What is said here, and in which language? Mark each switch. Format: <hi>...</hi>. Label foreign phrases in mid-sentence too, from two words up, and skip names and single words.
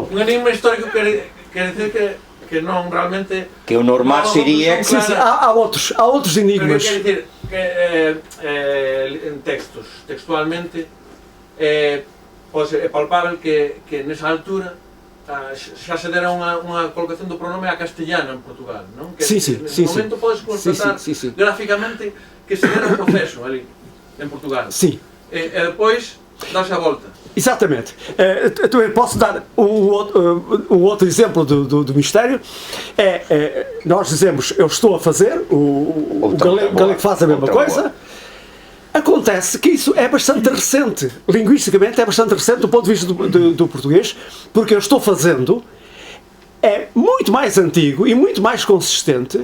<pt>Um enigma histórico quer dizer que não realmente... Que o normal seria... Sim, há outros enigmas. Quer dizer, em textualmente, é palpável que nessa altura</pt> <gl>xa se dera unha colocación do pronome a castellano en Portugal, non? Que</gl> <pt>nesse momento</pt> <gl>podes constatar gráficamente que se dera un proceso ali, en Portugal.</gl> <pt>Sim. E depois dá-se a volta. Exatamente. Eu posso dar um outro exemplo do mistério. Nós dizemos, eu estou a fazer, o galego faz a mesma coisa. Acontece que isso é bastante recente, linguisticamente é bastante recente do ponto de vista do português, porque eu estou fazendo é muito mais antigo e muito mais consistente.</pt>